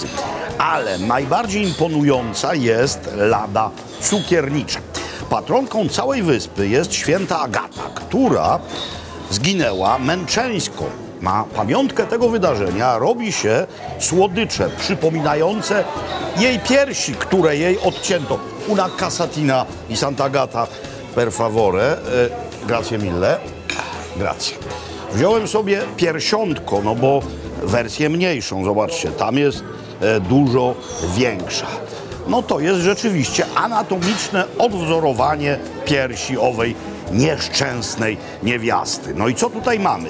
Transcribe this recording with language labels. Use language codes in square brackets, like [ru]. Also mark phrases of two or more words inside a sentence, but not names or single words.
[pl] Ale najbardziej imponująca jest lada cukiernicza. Patronką całej wyspy jest święta Agata, która zginęła męczeńsko. Na pamiątkę tego wydarzenia robi się słodycze przypominające jej piersi, które jej odcięto. [it] Una casatina i Sant'Agata per favore. Grazie mille. Grazie. [pl] Wziąłem sobie piersiątko, no bo wersję mniejszą, zobaczcie, tam jest dużo większa. No to jest rzeczywiście anatomiczne odwzorowanie piersi owej nieszczęsnej niewiasty. No i co tutaj mamy?